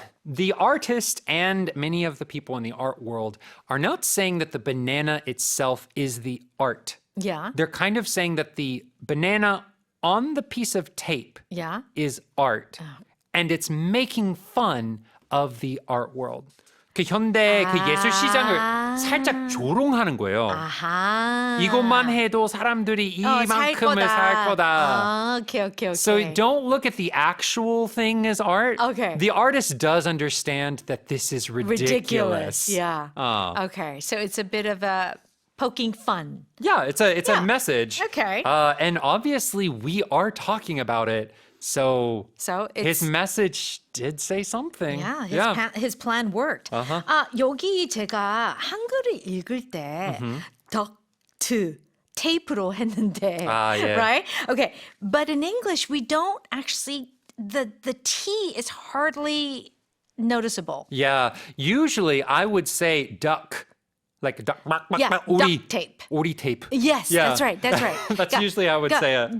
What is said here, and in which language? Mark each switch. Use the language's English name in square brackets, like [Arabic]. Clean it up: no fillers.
[English] The artist and many of the people in the art world are not saying that the banana itself is the art. Yeah. They're kind of saying that the banana on the piece of tape Yeah. is art. And it's making fun of the art world. [Korean] 그 현대 그 예술 시장을 살짝 조롱하는 거예요. 아하. 이것만 해도 사람들이 이만큼을 살 거다. [English] Okay. So don't look at the actual thing as art. Okay. The artist does understand that this is ridiculous. Yeah. Okay. So it's a bit of a poking fun. Yeah, it's a message. Okay. And obviously we are talking about it. So it's his message did say something. Yeah, his plan worked. [Korean] 여기 제가 한글을 읽을 때 duct, 테이프로 했는데, right? [English] Okay, but in English we don't actually the T is hardly noticeable. Yeah, usually I would say duck. Like duck, duct tape. [Korean] 오리 tape. [English] Yes, that's right. That's usually how I would say it.